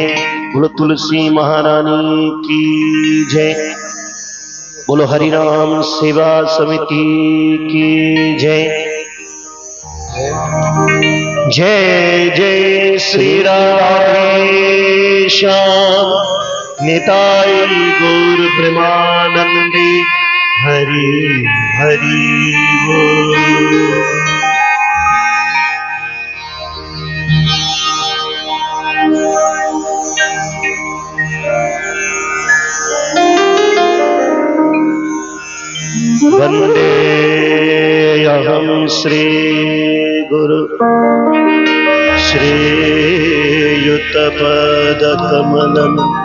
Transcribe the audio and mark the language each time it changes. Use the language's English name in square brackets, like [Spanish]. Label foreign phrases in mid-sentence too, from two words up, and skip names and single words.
[Hindi] बोलो तुलसी महारानी की जय। बोलो हरिनाम सेवा समिति की जय। जय जय श्री राधे श्याम निताई गौर प्रेमानंदी हरि हरि बोल। [Sanskrit] वंदे अहं श्री गुरु श्रीयुतपदकमलं